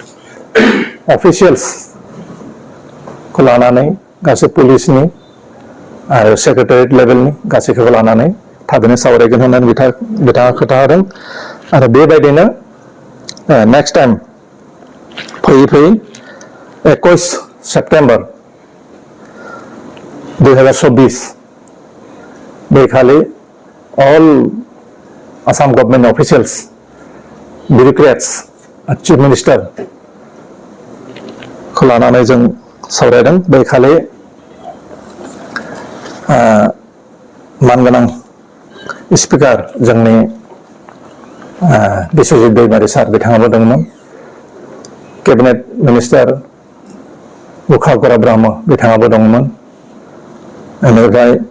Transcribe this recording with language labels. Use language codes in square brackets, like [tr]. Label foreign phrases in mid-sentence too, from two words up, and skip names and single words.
[brx] अफिसियेल्सखौ लानानै गासै पुलिसनि आरो सेक्रेटारियेट लेभेलनि गासैखौबो लानानै थाबैनो सावरायगोन होननानै बिथाङा खोथा होदों आरो बेबायदिनो [en] next time [brx] फैयै 21 सेप्टेम्बर 2024 बेखालि [en] all Assam government officials, bureaucrats, chief minister [brx] खौ लानानै जों सावरायदों बेखालि मानगोनां स्पिकार जोंनि बिश्वजित दैमारी सार बिथाङाबो दंमोन [en] cabinet minister [brx] उखा गरा ब्रह्म बिथाङाबो दंमोन बेनिफ्राय